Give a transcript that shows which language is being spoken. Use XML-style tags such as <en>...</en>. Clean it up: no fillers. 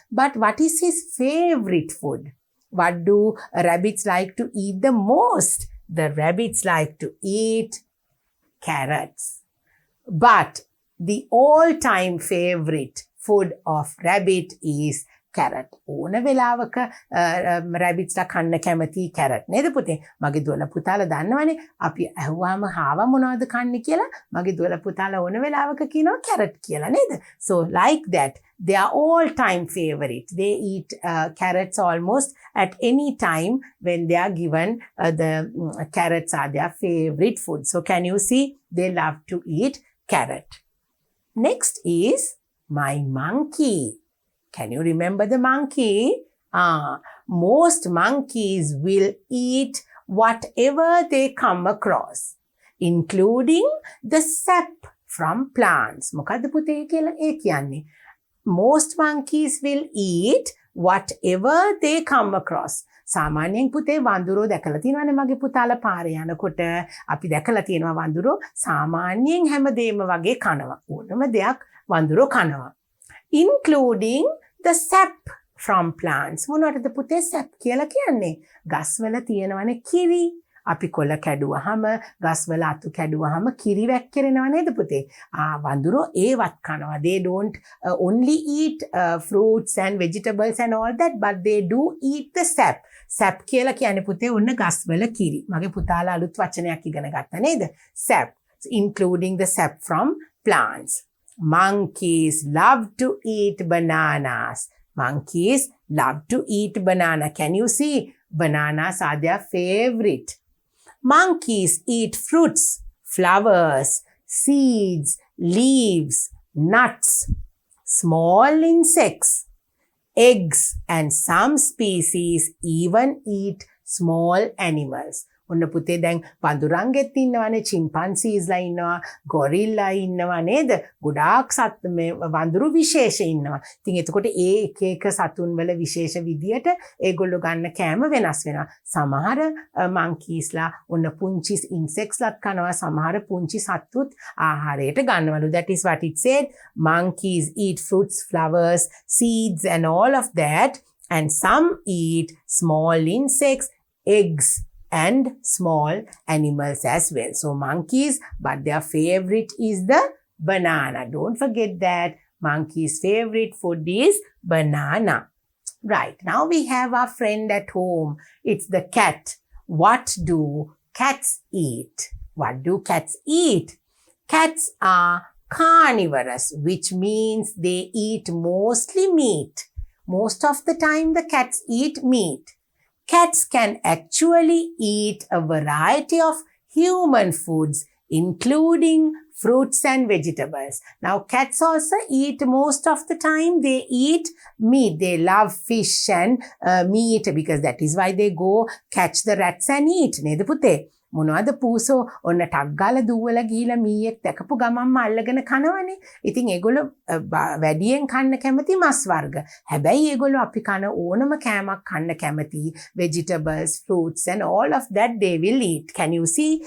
<en>But what is his favorite food? What do rabbits like to eat the most? The rabbits like to eat carrots. But the all-time favorite food of rabbit is carrot.</en> <si>ඕන වෙලාවක rabbits ලා කන්න කැමති carrot නේද පුතේ? මගේ දුවලා පුතාලා දන්නවනේ අපි අහුවාම හාව මොනවද කන්නේ කියලා. මගේ දුවලා පුතාලා ඕන වෙලාවක කියනවා carrot කියලා නේද?</si> <en>So like that, they are all time favorite. They eat carrots almost at any time when they are given. The carrots are their favorite food. So can you see? They love to eat carrot. Next is my monkey. Can you remember the monkey? Most monkeys will eat whatever they come across. including the sap from plants.</en> <si>මොකද්ද පුතේ කියලා ඒ කියන්නේ?</si> <en>Most monkeys will eat whatever they come across.</en> <si>සාමාන්‍යයෙන් පුතේ වඳුරෝ දැකලා තියෙනවානේ මගේ පුතාලා පාරේ යනකොට අපි දැකලා තියෙනවා වඳුරෝ සාමාන්‍යයෙන් හැමදේම වගේ කනවා. ඕනම දෙයක් වඳුරෝ කනවා.</si> <en>Including the sap from plants.</en> <si>මොනවටද පුතේ sap කියලා කියන්නේ? ගස්වල තියෙනවනේ කිරි. අපි කොළ කැඩුවහම ගස්වල අතු කැඩුවහම කිරි වැක්කිරෙනව නේද පුතේ? වඳුරෝ ඒවත් කනවා.</si> <en>They don't only eat fruits and vegetables and all that, but they do eat the sap.</en> <si>sap කියලා කියන්නේ පුතේ ඔන්න ගස්වල කිරි. මගේ පුතාලා අලුත් වචනයක් ඉගෙන ගත්තා නේද?</si> <en>sap, including the sap from plants. Monkeys love to eat bananas. Monkeys love to eat banana. Can you see? Bananas are their favorite. Monkeys eat fruits, flowers, seeds, leaves, nuts, small insects, eggs, and some species even eat small animals.</en> <si>ඔන්න පුතේ දැන් වඳුරන්ගෙත් ඉන්නවනේ, chimpanzeesලා ඉන්නවා, ගොරිල්ලා ඉන්නවා නේද? ගොඩාක් මේ වඳුරු විශේෂ ඉන්නවා. ඉතින් එතකොට ඒ එක එක සතුන් වල විශේෂ විදියට ඒගොල්ලෝ ගන්න කෑම වෙනස් වෙනවා. සමහර monkeysලා ඔන්න පුංචි insectsලාත් කනවා, සමහර පුංචි සත්තුත් ආහාරයට ගන්නවලු.</si> <en>That is what it said. Monkeys eat fruits, flowers, seeds and all of that, and some eat small insects, eggs and small animals as well. So monkeys, but their favorite is the banana. Don't forget that monkey's favorite food is banana. Right, now we have our friend at home. It's the cat. What do cats eat? What do cats eat? Cats are carnivorous, which means they eat mostly meat. Most of the time the cats eat meat. Cats can actually eat a variety of human foods, including fruits and vegetables. Now, cats also eat most of the time. They eat meat. They love fish and meat because that is why they go catch the rats and eat.</en> <si>නේද පුතේ? මොනවද පූසෝ ඔන්න ටක් ගාලා දුවලා ගිහිලා මීයක් දැකපු ගමන්ම අල්ලගෙන කනවනේ. ඉතින් ඒගොල්ලෝ වැඩියෙන් කන්න කැමති මස් වර්ග. හැබැයි ඒගොල්ලෝ අපි කන ඕනම කෑමක් කන්න කැමති.</si> <en>Vegetables, fruits and all of that they will eat. Can you see?</en>